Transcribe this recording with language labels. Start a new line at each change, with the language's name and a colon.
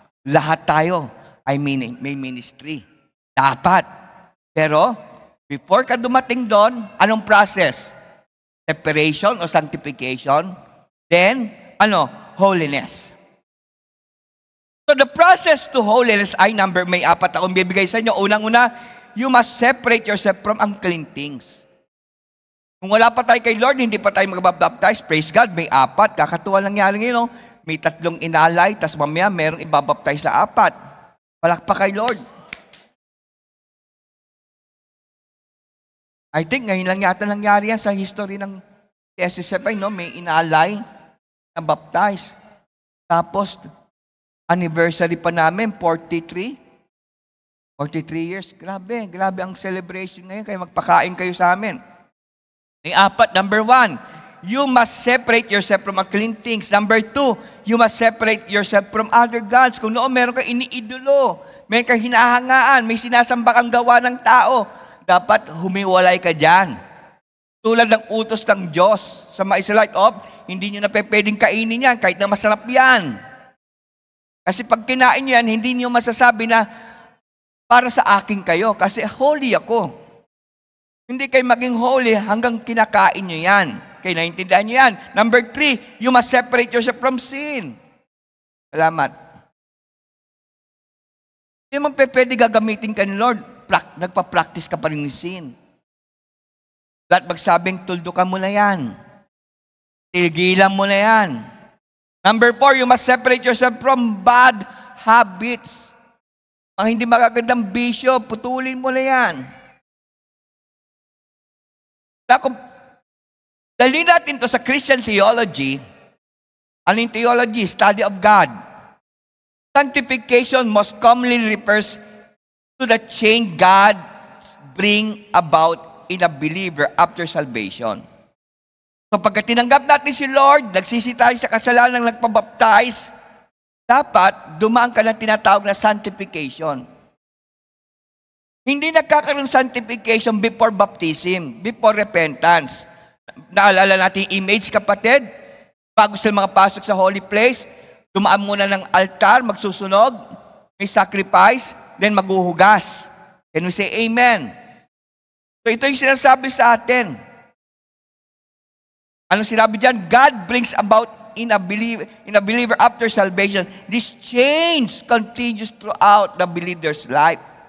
Filipino: Lahat tayo ay may ministry. Dapat. Pero, before ka dumating doon, anong process?
English: Separation o sanctification? Then, holiness. So the process to holiness
Filipino: ay may 4 akong bibigay sa inyo. Unang-una,
English: you must separate yourself from unclean things.
Filipino: Kung wala pa tayo kay Lord, hindi pa tayo magbabaptize, praise God, may 4. Kakatuwa lang yan ngayon, may 3 inalay, tas mamaya merong ibabaptize na 4. Palakpak kay Lord.
English: I think
Filipino: ngayon lang yata nangyari yan sa history ng SSFI, no? May inalay na baptize. Tapos, anniversary pa namin, 43 years. Grabe ang celebration ngayon. Kaya magpakain kayo sa amin. May 4, number 1,
English: you must separate yourself from unclean things. Number 2, you must separate yourself from other gods.
Filipino: Kung noon meron kang iniidolo, meron kang hinahangaan, may sinasamba kang gawa ng tao, dapat humiwalay ka dyan. Tulad ng utos ng Diyos sa mga Israelite, hindi nyo na pwedeng kainin yan kahit na masarap yan. Kasi pag kinain nyo yan, hindi nyo masasabi na para sa akin kayo kasi holy ako. Hindi kayo maging holy hanggang kinakain nyo yan. Kaya naintindihan nyo yan.
English: Number 3, you must separate yourself from sin.
Filipino: Salamat. Hindi mo pwede gagamitin ka ni Lord. Nagpa-practice ka pa rin ng sin. At magsabing, tuldukan mo na yan. Tigilan mo na yan.
English: Number 4, you must separate yourself from bad habits.
Filipino: Ang hindi magagandang bisyo, putulin mo na yan. Kung dali natin to sa Christian theology, ano yung theology?
English: Study of God. Sanctification most commonly refers to the change God bring about in a believer after salvation.
Filipino: So pagka tinanggap natin si Lord, nagsisi tayo sa kasalanan ng nagpabaptize, dapat dumaan ka ng tinatawag na sanctification. Hindi nagkakaroon sanctification before baptism, before repentance. Naalala natin yung image, kapatid? Bago sila makapasok sa holy place, dumaan muna ng altar, magsusunog, may sacrifice, then maghuhugas.
English: Can we say amen?
Filipino: So ito yung sinasabi sa atin. Anong sinabi dyan?
English: God brings about in a believer after salvation. This change continues throughout the believer's life.